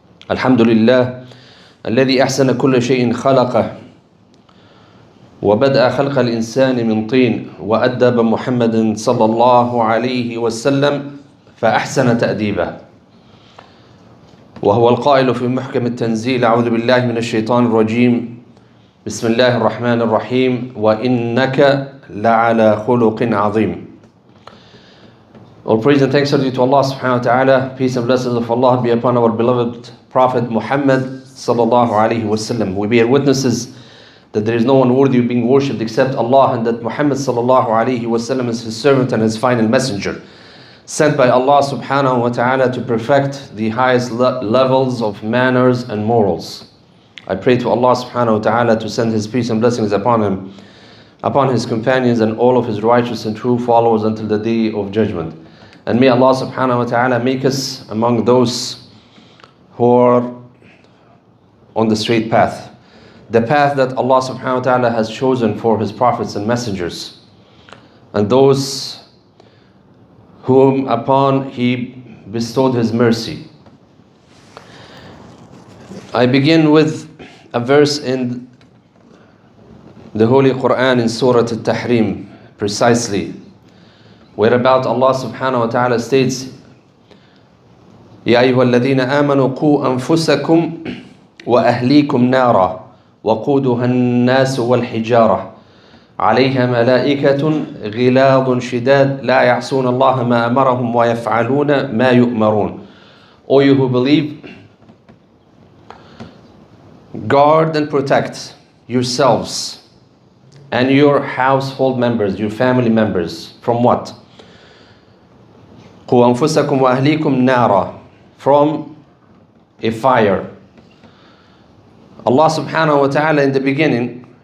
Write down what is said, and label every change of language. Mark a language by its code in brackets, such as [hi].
[ar] الحمد لله الذي أحسن كل شيء خلقه وبدأ خلق الإنسان من طين وأدب محمد صلى الله عليه وسلم فأحسن تأديبه وهو القائل في محكم التنزيل أعوذ بالله من الشيطان الرجيم بسم الله الرحمن الرحيم وإنك لعلى خلق عظيم. [en] All praise and thanks are due to Allah subhanahu wa ta'ala. Peace and blessings of Allah be upon our beloved Prophet Muhammad sallallahu alayhi wa sallam. We bear witnesses that there is no one worthy of being worshipped except Allah and that Muhammad sallallahu alayhi wa sallam is his servant and his final messenger, sent by Allah subhanahu wa ta'ala to perfect the highest levels of manners and morals. I pray to Allah subhanahu wa ta'ala to send his peace and blessings upon him, upon his companions and all of his righteous and true followers until the day of judgment. And may Allah subhanahu wa ta'ala make us among those who are on the straight path, the path that Allah subhanahu wa ta'ala has chosen for his prophets and messengers, and those whom upon he bestowed his mercy. I begin with a verse in the Holy Quran in Surah Al-Tahrim, precisely, whereabout Allah subhanahu wa ta'ala states, [ar] يا أيها الذين آمنوا قوا أنفسكم وأهليكم نارا وقودها الناس والحجارة عليها ملائكة غلاظ شداد لا يعصون الله ما أمرهم ويفعلون ما يؤمرون. [en] O you who believe, guard and protect yourselves and your household members, your family members, from what? [ar] قوا أنفسكم وأهليكم نارا, [en] from a fire. Allah subhanahu wa ta'ala in the beginning